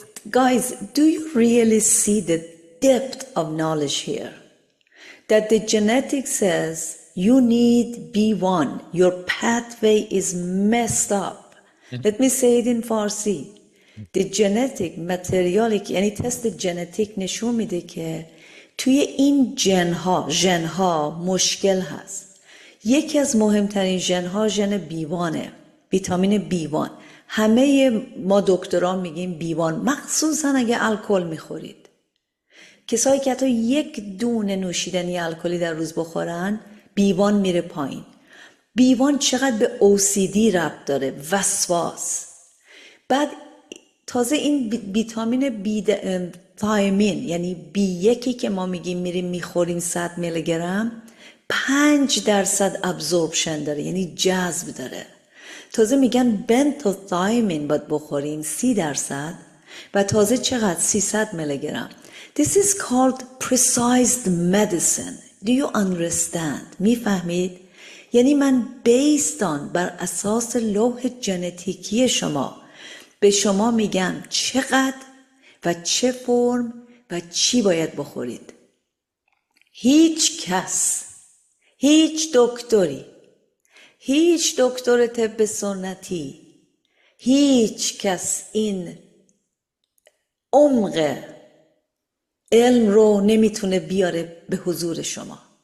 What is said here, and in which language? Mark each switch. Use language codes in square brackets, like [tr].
[en] Guys, do you really see the depth of knowledge here? That the genetic says you need B1, your pathway is messed up. Let me say it in Farsi. The genetic [fa] متریالی که یعنی تست ژنتیک نشون میده که توی این ژنها مشکل هست. یکی از مهمترین ژنها ژن بیوانه، ویتامین بیوان. همه ما دکتران میگیم بیوان، مخصوصا اگه الکل میخورید. کسایی که حتی یک دونه نوشیدنی الکلی در روز بخورن، بیوان میره پایین. بیوان چقدر به OCD ربط داره، وسواس. بعد تازه این ویتامین بی تایمین، یعنی بی یکی که ما میگیم میریم میخوریم 100 میلی گرم، 5% ابزوربشن داره، یعنی جذب داره. تازه میگن بنتوتایمین باید بخورین 30%، و تازه چقدر 300 میلی گرم. [en] This is called precise medicine. Do you understand? [fa] میفهمید؟ یعنی من بیستان بر اساس لوح ژنتیکی شما به شما میگم چقدر و چه فرم و چی باید بخورید. هیچ کس، هیچ دکتری، هیچ دکتر طب سنتی، هیچ کس این عمق علم رو نمیتونه بیاره به حضور شما.